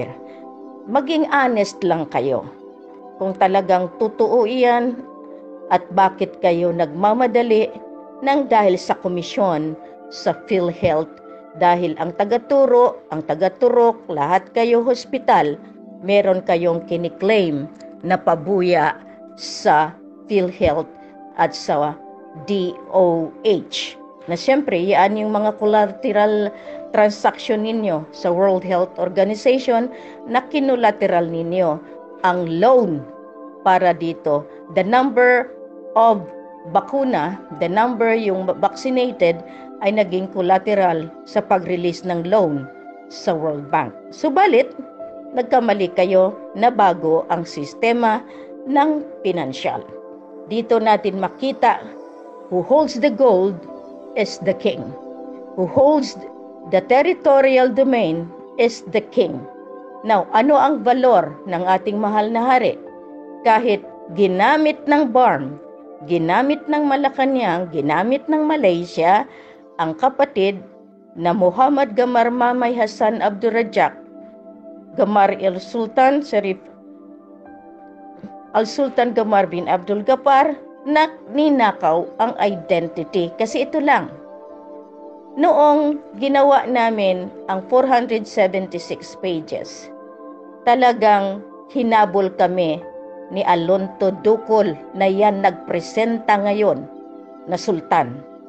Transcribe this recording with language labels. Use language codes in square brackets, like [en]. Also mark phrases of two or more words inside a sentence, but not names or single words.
[tl] Maging honest lang kayo kung talagang totoo iyan, at bakit kayo nagmamadali nang dahil sa komisyon sa PhilHealth, dahil ang tagaturo, ang tagaturok, lahat kayo hospital, meron kayong kiniklaim na pabuya sa PhilHealth at sa DOH. Na siyempre, yan yung mga [en] collateral transaction [tl] ninyo sa World Health Organization, na kinulateral ninyo ang loan para dito. [en] The number of [tl] bakuna, [en] the number [tl] yung vaccinated, ay naging collateral sa pag-release ng loan sa World Bank. Subalit, nagkamali kayo na bago ang sistema ng pinansyal. Dito natin makita, [en] who holds the gold is the king. Who holds the territorial domain is the king. Now, [tl] ano ang valor ng ating mahal na hari? Kahit ginamit ng BARM, ginamit ng Malacanang, ginamit ng Malaysia, ang kapatid na Muhammad Gamar Mamay Hassan Abdurrajak, Gamar Sultan Sharif Al-Sultan Gamar bin Abdul Ghaffar, na ninakaw ang identity. Kasi ito lang, noong ginawa namin ang 476 pages, talagang hinabol kami ni Alonto Ducol na yan nagpresenta ngayon na sultan.